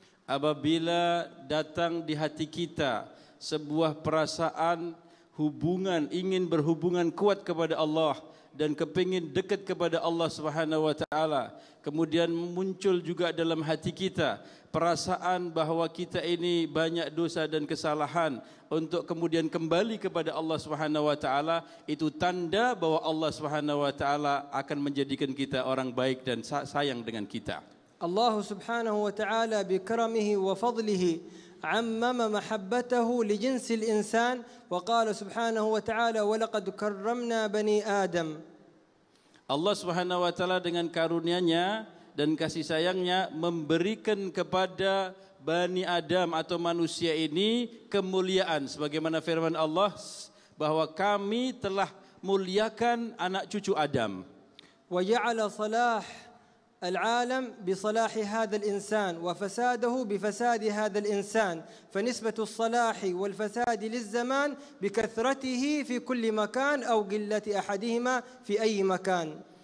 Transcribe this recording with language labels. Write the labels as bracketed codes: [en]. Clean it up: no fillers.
[ms] Apabila datang di hati kita sebuah perasaan hubungan, ingin berhubungan kuat kepada Allah dan kepingin dekat kepada Allah Subhanahu wa taala, kemudian muncul juga dalam hati kita perasaan bahawa kita ini banyak dosa dan kesalahan untuk kemudian kembali kepada Allah Subhanahu wa taala, itu tanda bahawa Allah Subhanahu wa taala akan menjadikan kita orang baik dan sayang dengan kita. [ar] Allah Subhanahu wa taala bikaramihi wa fadlihi عمم محبته لجنس الإنسان وقال سبحانه وتعالى ولقد كرمنا بني آدم. [ms] Allah Subhanahu wa taala dengan karunia-Nya dan kasih sayangnya memberikan kepada Bani Adam atau manusia ini kemuliaan sebagaimana firman Allah bahwa kami telah muliakan anak cucu Adam. [ar] وجعل صلاح العالم بصلاح هذا الإنسان وفساده بفساد هذا الإنسان فنسبة الصلاح والفساد للزمان بكثرته في كل مكان أو قلة أحدهما في أي مكان.